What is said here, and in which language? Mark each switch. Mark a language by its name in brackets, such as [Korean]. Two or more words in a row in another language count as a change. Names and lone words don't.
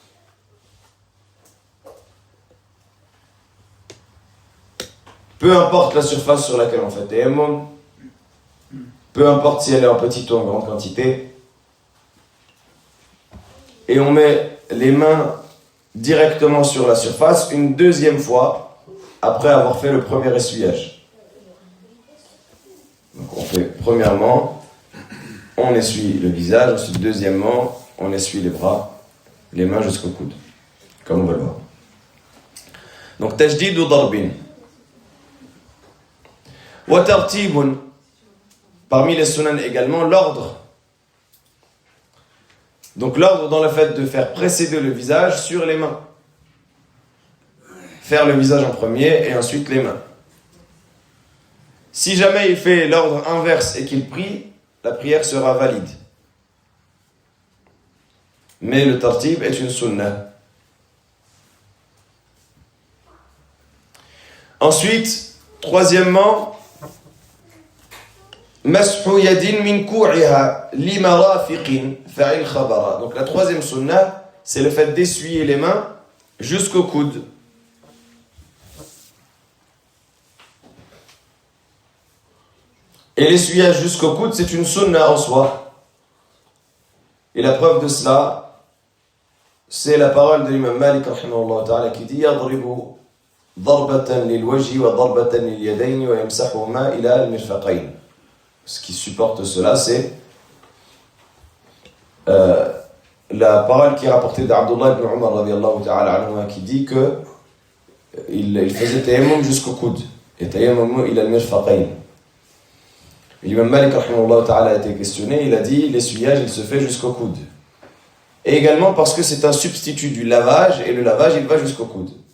[French] Peu importe la surface sur laquelle on fait tayammum, peu importe si elle est en petite ou en grande quantité, et on met les mains directement sur la surface une deuxième fois après avoir fait le premier essuyage. Donc on fait premièrement, on essuie le visage, ensuite deuxièmement, on essuie les bras, les mains jusqu'au coude, comme on va le voir. [Arabic] Donc تجديد أو ضرب. وترتيب, [French] parmi les sunan également, l'ordre. Donc l'ordre dans le fait de faire précéder le visage sur les mains. Faire le visage en premier et ensuite les mains. Si jamais il fait l'ordre inverse et qu'il prie, la prière sera valide. Mais le tartib est une sunnah. Ensuite, troisièmement, [Arabic] مسح يد من كوعها لمرافق فاعل خبرا. [French] Donc la troisième sunnah, c'est le fait d'essuyer les mains jusqu'au coude. Et l'essuyage jusqu'au coude, c'est une sunna en soi. Et la preuve de cela, c'est la parole de l'imam Malik [Arabic] رحمه الله تعالى [French] qui dit [Arabic] يضرب ضربة للوجه وضربة لليدين ويمسحهما إلى المرفقين. [French] Ce qui supporte cela, c'est la parole qui est rapportée d'Abdullah ibn Umar [Arabic] رضي الله تعالى عنه [French] qui dit que il faisait tayammum jusqu'au coude. Et [Arabic] تيمم إلى المرفقين. [French] L'imam Malik [Arabic] رحمه الله تعالى [French] a été questionné, il a dit l'essuyage il se fait jusqu'au coude. Et également parce que c'est un substitut du lavage, et le lavage il va jusqu'au coude.